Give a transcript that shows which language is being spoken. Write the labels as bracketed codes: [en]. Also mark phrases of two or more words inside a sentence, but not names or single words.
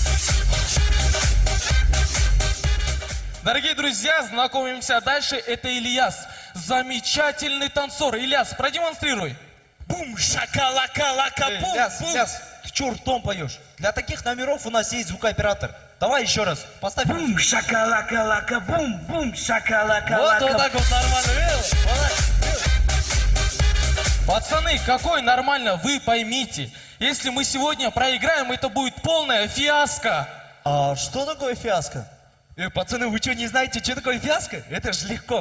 [ru] Дорогие друзья, знакомимся дальше. Это Ильяс. Замечательный танцор. Ильяс, продемонстрируй. Бум, шакалака-лака, бум, Ляс, бум. Ляс, ты чё ртом поешь? Для таких номеров у нас есть звукооператор. Давай еще раз, поставь. Бум, шакалака-лака, бум, бум, шакалака-лака. Вот так вот нормально. Пацаны, какой нормально, вы поймите. Если мы сегодня проиграем, это будет полная фиаско. А что такое фиаско? Пацаны, вы что, не знаете, что такое фиаско? Это же легко.